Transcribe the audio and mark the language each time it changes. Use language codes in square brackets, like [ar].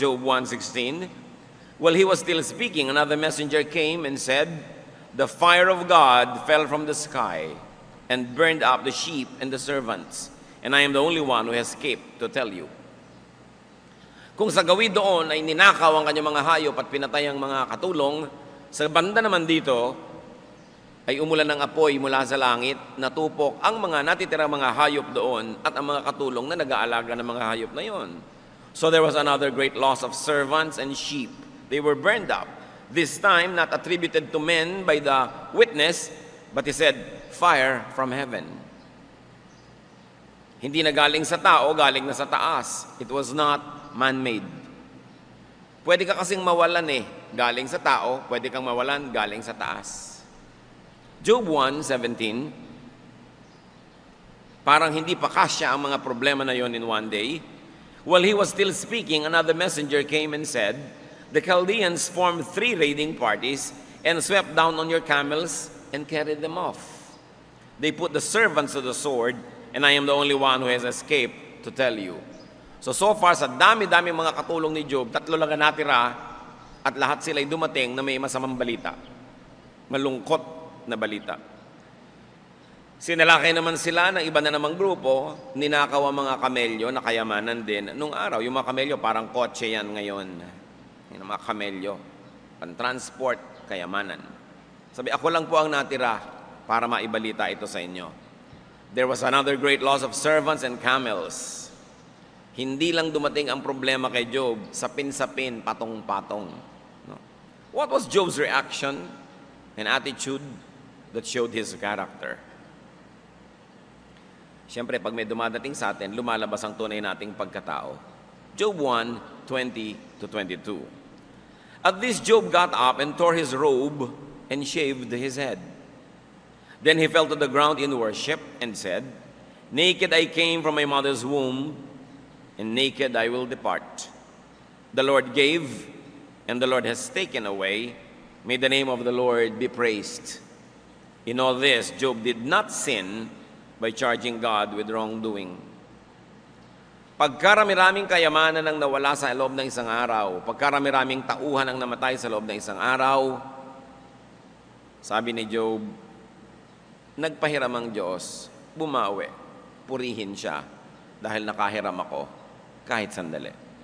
[en] Job 1:16, while he was still speaking, another messenger came and said, the fire of God fell from the sky and burned up the sheep and the servants, and I am the only one who has escaped to tell you. [tl] Kung sa gawin doon ay ninakaw ang kanyang mga hayop at pinatay ang mga katulong, sa banda naman dito ay umulan ng apoy mula sa langit, natupok ang mga natitirang mga hayop doon at ang mga katulong na nag-aalaga ng mga hayop na yon. [en] So there was another great loss of servants and sheep. They were burned up. This time not attributed to men by the witness, but he said, fire from heaven. [tl] Hindi na galing sa tao, galing na sa taas. [en] It was not man-made. [tl] Pwede ka kasing mawalan galing sa tao, pwede kang mawalan galing sa taas. Job 1:17, parang hindi pa kasya ang mga problema na yon [en] in one day. While he was still speaking, another messenger came and said, the Chaldeans formed 3 raiding parties and swept down on your camels and carried them off. They put the servants to the sword, and I am the only one who has escaped to tell you. So far, [tl] sa dami-dami mga katulong ni Job, 3 lang ang natira, at lahat sila'y dumating na may masamang balita. Malungkot na balita. Sinalakay naman sila ng iba na namang grupo, ninakaw ang mga kamelyo na kayamanan din. Nung araw, yung mga kamelyo parang kotse yan ngayon. Yung mga kamelyo, pan-transport, kayamanan. Sabi, ako lang po ang natira para maibalita ito sa inyo. [en] There was another great loss of servants and camels. [tl] Hindi lang dumating ang problema kay Job, sapin-sapin, patong-patong. No? [en] What was Job's reaction and attitude that showed his character? [tl] Siyempre, pag may dumadating sa atin, lumalabas ang tunay nating pagkatao. [en] Job 1:20-22. At this Job got up and tore his robe and shaved his head. Then he fell to the ground in worship and said, naked I came from my mother's womb, and naked I will depart. The Lord gave, and the Lord has taken away. May the name of the Lord be praised. In all this, Job did not sin by charging God with wrongdoing. [tl] Pagkarami-raming kayamanan ang nawala sa loob ng isang araw, pagkarami-raming tauhan ang namatay sa loob ng isang araw, sabi ni Job, nagpahiram ang Diyos, bumawi, purihin siya, dahil nakahiram ako, kahit sandali.